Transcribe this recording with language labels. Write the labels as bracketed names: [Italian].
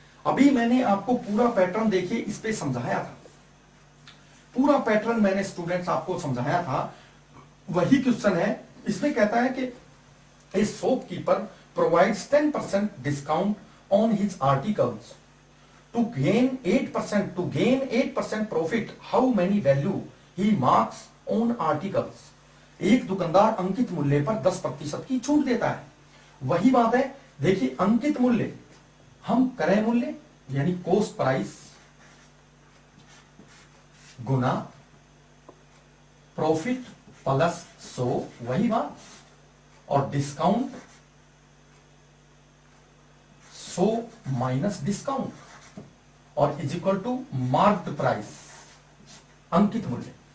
[Hindi] अभी मैंने आपको पूरा पैटर्न देखिए इस पे समझाया था, पूरा पैटर्न मैंने स्टूडेंट्स आपको समझाया था, वही क्वेश्चन है। इसमें कहता है कि [English] A shopkeeper provides 10% discount on his articles to gain 8% profit. How many value he marks on articles? [Hindi] एक दुकानदार अंकित मूल्य पर 10% की छूट देता है। वही बात है, देखिए अंकित मूल्य हम क्रय मूल्य यानी कॉस्ट प्राइस गुना प्रॉफिट प्लस 100, वही बात, और डिस्काउंट 100 माइनस डिस्काउंट और is equal to marked price, अंकित मूल्य।